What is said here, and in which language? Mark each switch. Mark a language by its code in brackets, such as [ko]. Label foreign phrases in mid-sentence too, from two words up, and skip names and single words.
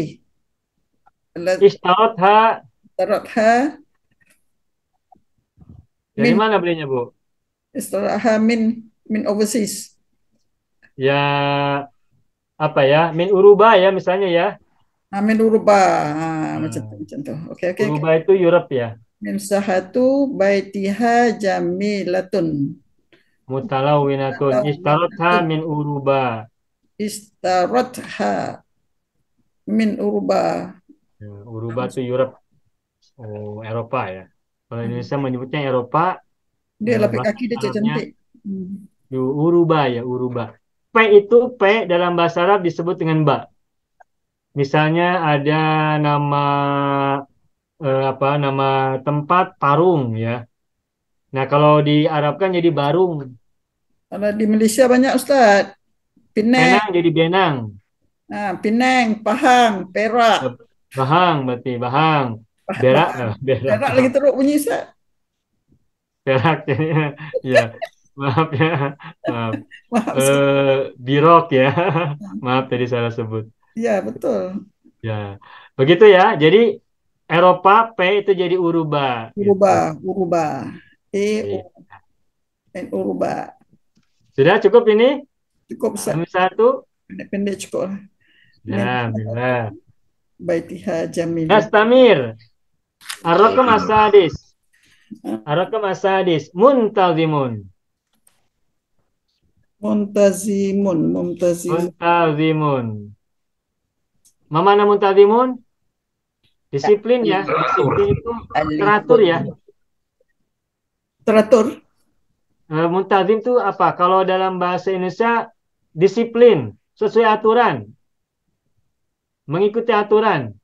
[ar] Istarotha. Istaratha [id] Dari [ar] min [id] mana belinya, Bu? [ar] اشترتها من overseas. [id] Ya, apa ya? [ar] من أوروبا [id] ya misalnya ya. [ar] من أوروبا. [ms] Macam tu. Okey. [id] Uruba itu Europe ya. [ar] من ساحة بيتها جميلة. متلونة. اشترتها من أوروبا. اشترتها من أوروبا. [id] Ya, Uruba itu Europe. Oh, Eropa ya. Kalau Indonesia menyebutnya Eropa, [ms] Dia lapik [id] bahasa [ms] kaki dia [id] Arabnya [ms] cantik. [id] Uruba ya, Uruba. P itu P dalam bahasa Arab disebut dengan ba. Misalnya ada nama nama tempat Parung ya. Nah, kalau diarabkan jadi Barung. [ms] Kalau di Malaysia banyak Ustaz. Penang, Penang jadi Benang. Penang, Pahang, Perak. [id] Bahang berarti Bahang. Berak, Berak. [ms] Perak lagi teruk bunyi Ustaz. [id] Perak ya. Maaf ya. Maaf. [ms] Maaf Ustaz. [id] Birok ya. Maaf tadi salah sebut. Ya, betul. Ya. Begitu ya. Jadi Eropa P itu jadi Uruba. Uruba. Uruba. Sudah cukup ini? [ms] Cukup Ustaz. Satu. Pendek-pendek cukup lah. Ya, bila. [ar] بيتها جميلة. نستمر. الرقم السادس. الرقم السادس. Muntazimun. Muntazimun. Muntazimun. Mana muntazimun? [id] Disiplin ya. Disiplin itu teratur ya. Teratur. Muntazim itu apa? Kalau dalam bahasa Indonesia disiplin, sesuai aturan. Mengikuti aturan.